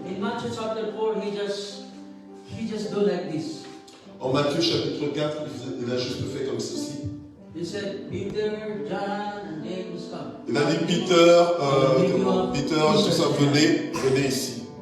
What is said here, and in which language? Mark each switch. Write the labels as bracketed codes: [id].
[en] In Matthew chapter 4, he just do like this. [fr] En Matthieu chapitre 4, il a juste fait comme ceci. [en] He said, Peter, John, and James come. [fr] Il a dit Peter, tout ça, venez ici.